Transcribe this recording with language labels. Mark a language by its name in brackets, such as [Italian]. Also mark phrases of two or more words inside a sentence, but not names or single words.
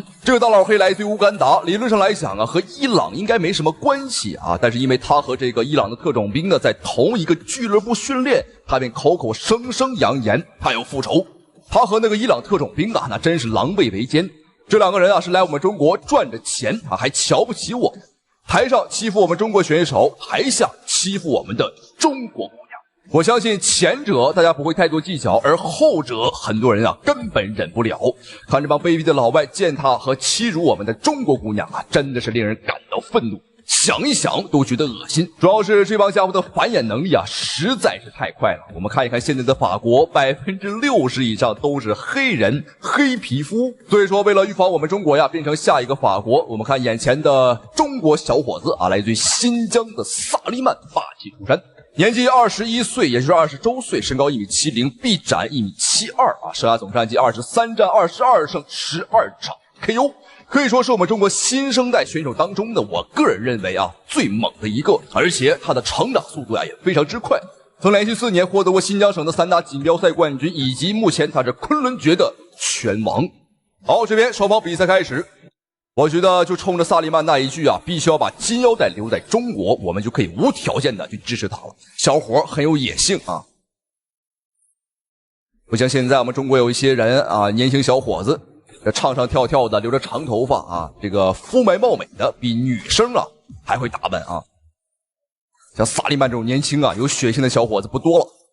[Chinese] 這個大老黑來自於烏干達，理論上來講啊，和伊朗應該沒什麼關係啊，但是因為他和這個伊朗的特種兵呢在同一個俱樂部訓練，他便口口聲聲揚言他要復仇。他和那個伊朗特種兵啊，那真是狼狽為奸。這兩個人啊是來我們中國賺着錢啊，還瞧不起我們。台上欺負我們中國選手，台下欺負我們的中國姑娘。我相信前者大家不會太多計較，而後者很多人啊根本忍不了。看这幫卑鄙的老外踐踏和欺辱我們的中國姑娘啊，真的是令人感到憤怒。想一想都覺得惡心，主要是這幫家伙的繁衍能力啊實在是太快了。我們看一看現在的法國，60%以上都是黑人黑皮膚，所以說為了預防我們中國呀變成下一個法國，我們看眼前的中國小伙子啊，來自於新疆的薩利曼霸氣出山，年紀21歲，也就是20周歲，身高1.70米，臂展1.72米啊，生涯總戰績23戰22勝12場 KO。可以說是我們中國新生代選手當中的，我個人認為啊最猛的一個，而且他的成長速度呀也非常之快，曾連續4年獲得過新疆省的3大錦標賽冠軍，以及目前他是昆侖爵的拳王。好，這邊雙方比賽開始，我覺得就衝着薩利曼那一句啊，必須要把金腰帶留在中國，我們就可以無條件的去支持他了。小伙很有野性啊，不像現在我們中國有一些人啊，年輕小伙子。這唱唱跳跳的，留着長頭髮啊，這個肤白貌美的，比女生啊還會打扮啊。像薩利曼這種年輕啊有血性的小伙子不多了。